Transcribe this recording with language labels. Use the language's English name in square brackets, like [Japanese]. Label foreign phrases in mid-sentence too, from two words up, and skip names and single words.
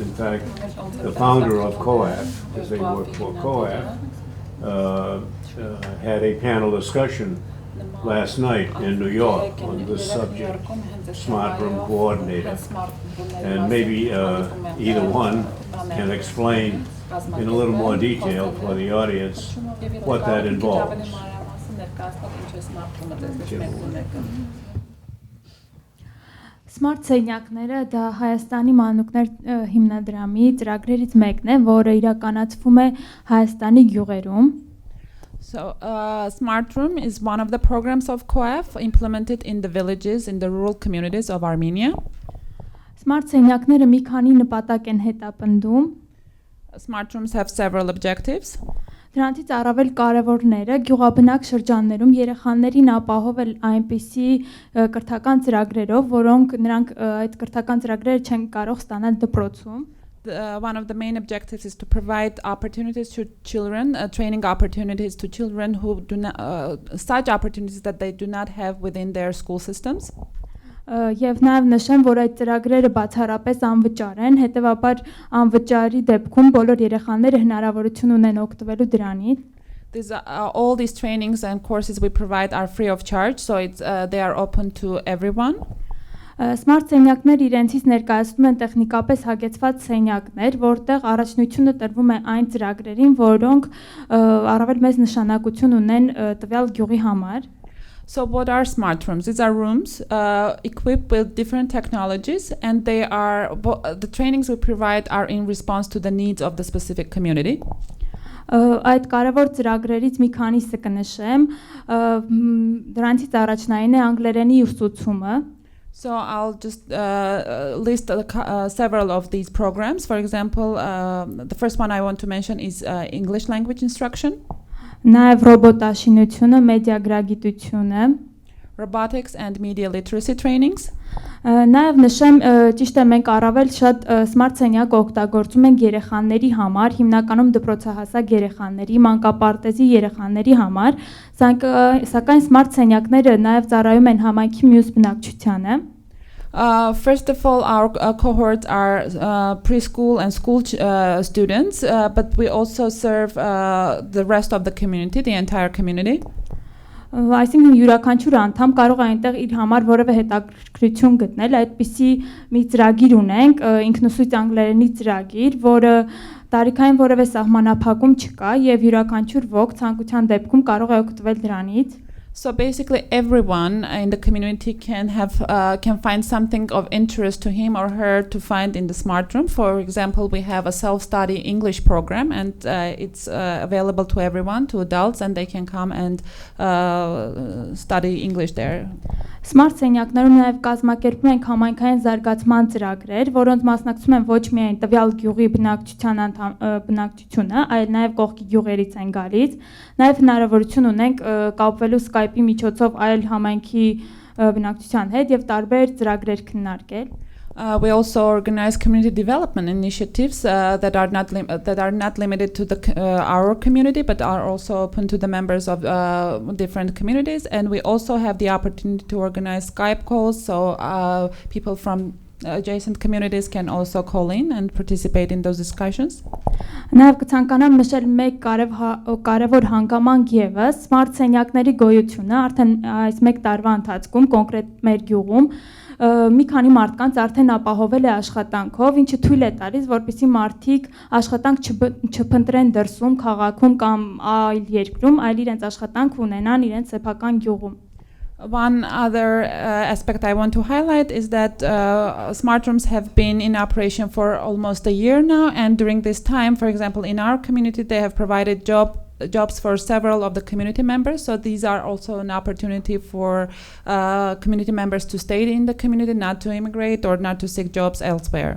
[English] In fact, the founder of COAF, because they work for COAF, had a panel discussion last night in New York on this subject, smart room coordinator, and maybe either one can explain in a little more detail for the audience what that involves. [Armenian] Smart սենյակները դա Հայաստանի մանուկներ հիմնադրամի ծրագրերից մեկն է, որը իրականացվում է Հայաստանի գյուղերում. [English] So, Smart Room is one of the programs of COAF implemented in the villages, in the rural communities of Armenia. [Armenian] Smart սենյակները մի քանի նպատակ են հետապնդում։ [English] Smart Rooms have several objectives. [Armenian] Դրանցից առավել կարևորները գյուղաբնակ շրջաններում երեխաներին ապահովել այնպիսի կրթական ծրագրերով, որոնք նրանք այդ կրթական ծրագրերը չեն կարող ստանալ դպրոցում։ [English] One of the main objectives is to provide opportunities to children, training opportunities to children who do not, such opportunities that they do not have within their school systems. [Armenian] Եվ նաև նշեմ, որ այդ ծրագրերը բացառապես անվճար են, հետևաբար անվճարի դեպքում բոլոր երեխաները հնարավորություն ունեն օգտվելու դրանից։ [English] All these trainings and courses we provide are free of charge, so they are open to everyone. [Armenian] Smart սենյակներ իրենցից ներկայացնում են տեխնիկապես հագեցված սենյակներ, որտեղ առաջնությունը տրվում է այն ծրագրերին, որոնք առավել մեծ նշանակություն ունեն տվյալ գյուղի համար։ [English] So what are smart rooms? These are rooms equipped with different technologies, and the trainings we provide are in response to the needs of the specific community. [Armenian] Այդ կարևոր ծրագրերից մի քանիսը կնշեմ, դրանցից առաջնային է անգլերենի ուսուցումը։ [English] So I'll just list several of these programs. For example, the first one I want to mention is English language instruction. [Armenian] Նաև ռոբոտաշինությունը, մեդիագրագիտությունը, [English] robotics and media literacy trainings. [Armenian] Նաև նշեմ, ճիշտ է, մենք առավել շատ smart սենյակ օգտագործում ենք երեխաների համար, հիմնականում դպրոցահասակ երեխաների, մանկապարտեզի երեխաների համար, սակայն smart սենյակները նաև ծառայում են համայնքի մյուս բնակչությանը։ [English] First of all, our cohorts are preschool and school students, but we also serve the rest of the community, the entire community. [Armenian] Այսինքն յուրաքանչյուր անդամ կարող է այնտեղ իր համար որևէ հետաքրքրություն գտնել, այդպիսի մի ծրագիր ունենք, ինքնուսույց անգլերենի ծրագիր, որը տարիքային որևէ սահմանափակում չկա եւ յուրաքանչյուր ոք ցանկության դեպքում կարող է օգտվել դրանից։ [English] So basically, everyone in the community can find something of interest to him or her to find in the smart room. For example, we have a self-study English program, and it's available to everyone, to adults, and they can come and study English there. [Armenian] Smart սենյակներում նաև կազմակերպում ենք համայնքային զարգացման ծրագրեր, որոնց մասնակցում են ոչ միայն տվյալ գյուղի բնակչությունը, այլ նաև կողքի գյուղերից են գալիս։ Նաև հնարավորություն ունենք կապվելու Skype-ի միջոցով այլ համայնքի բնակչության հետ եւ տարբեր ծրագրեր քննարկել։ [English] We also organize community development initiatives that are not limited to our community, but are also open to the members of different communities. And we also have the opportunity to organize Skype calls, so people from adjacent communities can also call in and participate in those discussions. [Armenian] Նաև կցանկանամ նշել մեկ կարևոր հանգամանք եւս, smart սենյակների գոյությունը արդեն այս մեկ տարվա ընթացքում կոնկրետ մեր գյուղում մի քանի մարդկանց արդեն ապահովել է աշխատանքով, ինչը թույլ է տալիս, որպեսզի մարդիկ աշխատանք չփնտրեն դրսում, քաղաքում կամ այլ երկրում, այլ իրենց աշխատանք ունենան իրենց սեփական գյուղում։ [English] One other aspect I want to highlight is that smart rooms have been in operation for almost a year now, and during this time, for example, in our community, they have provided jobs for several of the community members. So these are also an opportunity for community members to stay in the community, not to immigrate or not to seek jobs elsewhere.